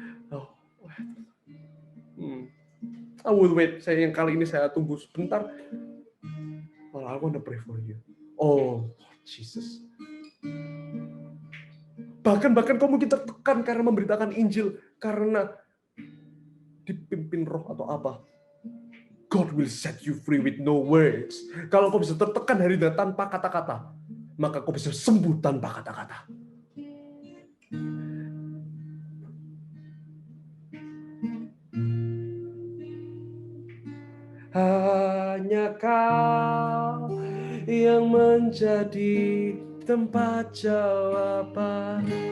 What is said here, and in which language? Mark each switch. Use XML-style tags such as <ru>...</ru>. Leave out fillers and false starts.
<en>Oh, I will wait.</en> <id>Yang kali ini saya tunggu sebentar.</id> <en>Oh, I want to pray for you. Oh, Jesus.</en> <id>Bahkan kau mungkin tertekan karena memberitakan Injil, karena dipimpin roh atau apa.</id> <en>God will set you free with no words.</en> <id>Kalau kau bisa tertekan hari ini tanpa kata-kata, maka kau bisa sembuh tanpa kata-kata. Hanya Kau yang menjadi tempat jawaban.</id>